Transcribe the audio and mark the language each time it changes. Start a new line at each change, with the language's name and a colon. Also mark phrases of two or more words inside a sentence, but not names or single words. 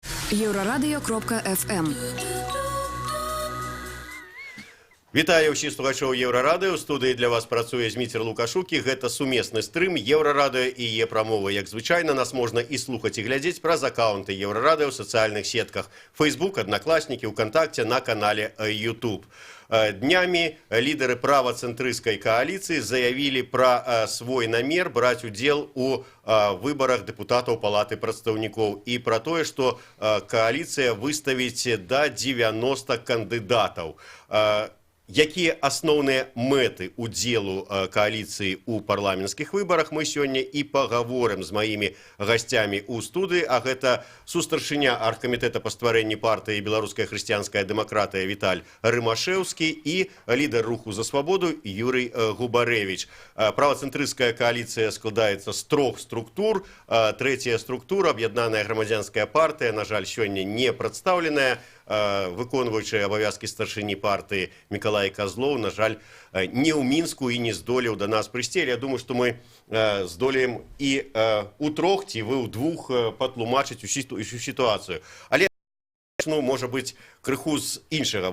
Belarusian: Еврорадио.FM. Вітаю ўсіх слухачоў Еўрарадыё. У студыі для вас працуе Зміцер Лукашукі. Гэта сумесны стрым Еўрарадыё і Е-прамовы. Як звычайна, нас можна і слухаць, і глядзець праз акаунты Еўрарадыё ў сацыяльных сетках Facebook, Одноклассники, ВКонтакте, на канале YouTube.
Russian: Днями лидеры правоцентристской коалиции заявили про свой намер брать удел у выборах депутатов Палаты представников и про то, что коалиция выставит до 90 кандидатов.
Belarusian: Якія асноўныя мэты удзелу коалиции у парламенцкіх выборах,
Russian: мы сегодня и поговорим с моими гостями у студии.
Belarusian: А это сустаршыня аргкамітэта па стварэнні партыі «Беларуская хрысціянская дэмакратыя» Віталь Рымашэўскі и лидер руху за свободу Юрий Губарэвіч. Правоцентрыстская коалиция складаецца з трох структур.
Russian: Третья структура, аб'яднаная грамадзянская партия, на жаль, сегодня не представленная.
Belarusian: Выконваючы абавязкі старшыні партыі Мікалай Казлоў, на жаль, не ў Мінску і не здолеў да нас прыйсці. Я думаю, што мы здолеем і у трох, ці вы ў двух патлумачыць усю сітуацыю. Але, можа быць, крыху з іншага.